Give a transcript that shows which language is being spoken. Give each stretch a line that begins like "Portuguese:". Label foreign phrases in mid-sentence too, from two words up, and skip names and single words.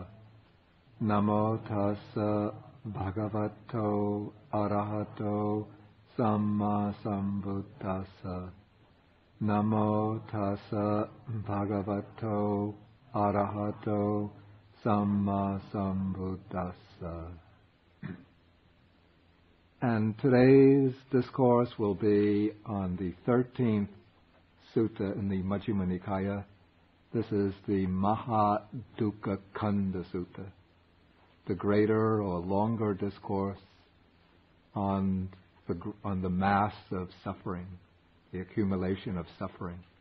Pali: Namo tassa bhagavato arahato samma sambuddhassa. Namo tassa bhagavato arahato samma sambuddhassa.
English: And today's discourse will be on the 13th sutta in the Majjhima Nikaya. This is the Mahādukkhakkhanda Sutta, the greater or longer discourse on the mass of suffering, the accumulation of suffering.